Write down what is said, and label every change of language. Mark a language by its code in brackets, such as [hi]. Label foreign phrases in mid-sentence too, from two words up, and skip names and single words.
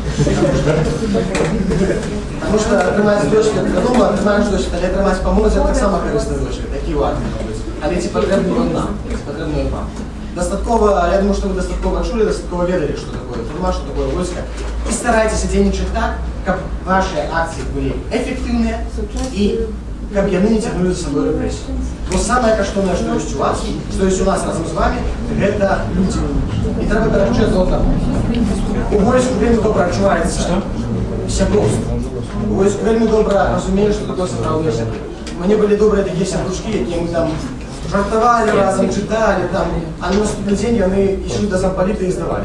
[be] Таму што атрымаць досвед, вядома, атрымаеш досвед, але атрымаць па моладзі таксама карысны досвед, такі ў арміі робіць. Але ці патрэбны ён нам, ці патрэбны ён вам. Дастаткова, я думаю, што вы дастаткова чулі, дастаткова ведалі, што такое турма, што такое войска. І старайцеся дзейнічаць так, каб [ru] ваши акции были эффективные и [be] каб яны [ru] не тянули за собой репрессию. Но самое каштоўнае, что есть у вас, что есть у нас разом с вами, это люди. [be] И трэба берагчы адно аднаго. У войску вельмі добра адчуваецца сяброўства. У войску вельмі добра разумелі, што такое сапраўдныя сябры. Мне былі добрыя такія сябручкі, якія мы там жартавалі разом, чыталі там, а на наступны дзень яны ішлі да зампаліта і здавалі.